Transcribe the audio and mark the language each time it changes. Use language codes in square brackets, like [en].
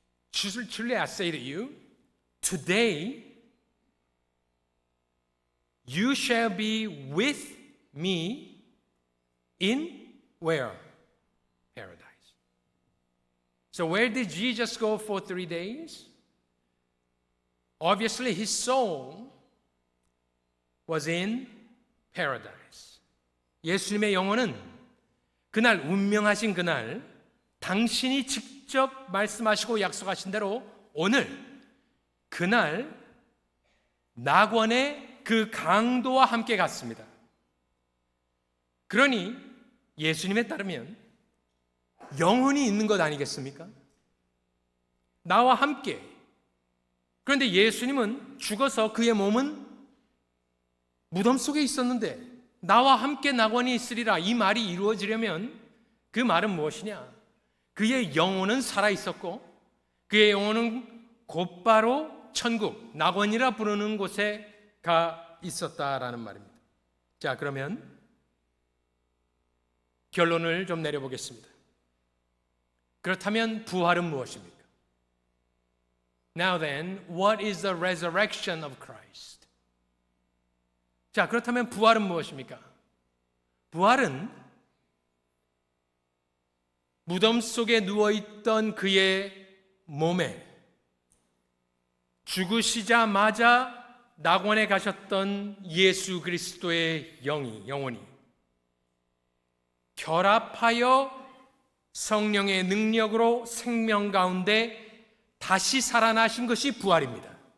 [en] Truly I say to you, today you shall be with me in where? Paradise. So where did Jesus go for 3 days? Obviously his soul was in paradise. [ko] 예수님의 영혼은 그날 운명하신 그날 당신이 직접 말씀하시고 약속하신 대로 오늘 그날 낙원의 그 강도와 함께 갔습니다. 그러니 예수님에 따르면 영혼이 있는 것 아니겠습니까? 나와 함께. 그런데 예수님은 죽어서 그의 몸은 무덤 속에 있었는데 나와 함께 낙원이 있으리라 이 말이 이루어지려면 그 말은 무엇이냐? 그의 영혼은 살아있었고 그의 영혼은 곧바로 천국, 낙원이라 부르는 곳에 가 있었다라는 말입니다. 자, 그러면 결론을 좀 내려보겠습니다. 그렇다면 부활은 무엇입니까? [en] Now then, what is the resurrection of Christ? [ko] 자, 그렇다면 부활은 무엇입니까? 부활은 무덤 속에 누워있던 그의 몸에 죽으시자마자 낙원에 가셨던 예수 그리스도의 영혼이 결합하여 성령의 능력으로 생명 가운데 다시 살아나신 것이 부활입니다.